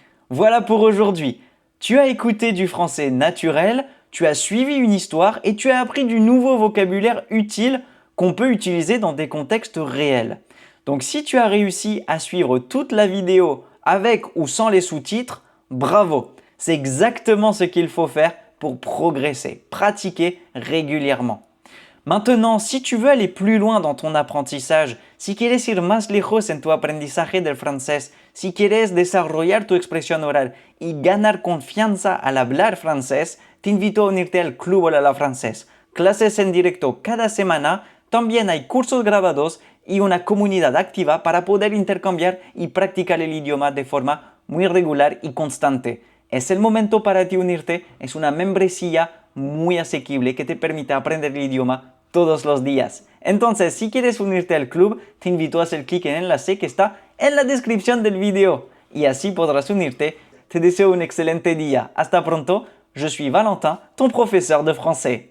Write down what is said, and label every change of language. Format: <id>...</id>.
<fr>Voilà pour aujourd'hui. Tu as écouté du français naturel, tu as suivi une histoire et tu as appris du nouveau vocabulaire utile qu'on peut utiliser dans des contextes réels. Donc si tu as réussi à suivre toute la vidéo avec ou sans les sous-titres, bravo! C'est exactement ce qu'il faut faire pour progresser, pratiquer régulièrement. Maintenant, si tu veux aller plus loin dans ton apprentissage,</fr> <es>si quieres ir más lejos en tu aprendizaje del francés, si quieres desarrollar tu expresión oral y ganar confianza al hablar francés, te invito a unirte al Club Olala Francés. Clases en directo cada semana, también hay cursos grabados y una comunidad activa para poder intercambiar y practicar el idioma de forma muy regular y constante. Es el momento para ti unirte, es una membresía muy asequible que te permite aprender el idioma todos los días. Entonces, si quieres unirte al club, te invito a hacer clic en el enlace que está en la descripción del video y así podrás unirte. Te deseo un excelente día. Hasta pronto.</es> <fr>Je suis Valentin, ton professeur de français.</fr>